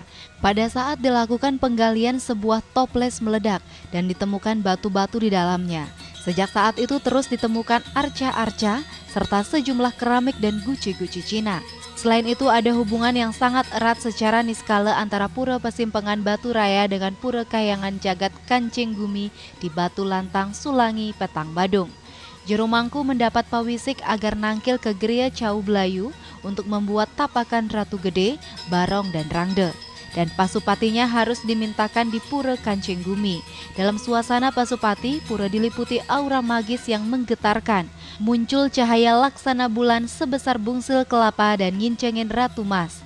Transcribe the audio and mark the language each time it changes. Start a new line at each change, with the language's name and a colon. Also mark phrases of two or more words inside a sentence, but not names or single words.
Indonesian: Pada saat dilakukan penggalian, sebuah toples meledak dan ditemukan batu-batu di dalamnya. Sejak saat itu terus ditemukan arca-arca serta sejumlah keramik dan guci-guci Cina. Selain itu ada hubungan yang sangat erat secara niskala antara Pura Pesimpenan Batu Raya dengan Pura Kayangan Jagat Kancing Gumi di Batu Lantang, Sulangi, Petang Badung. Juru Mangku mendapat pawisik agar nangkil ke Geria Cau Belayu untuk membuat tapakan Ratu Gede, Barong, dan Rangde. Dan pasupatinya harus dimintakan di Pura Kancing Gumi. Dalam suasana pasupati, pura diliputi aura magis yang menggetarkan. Muncul cahaya laksana bulan sebesar bungsil kelapa dan ngincengin Ratu Mas.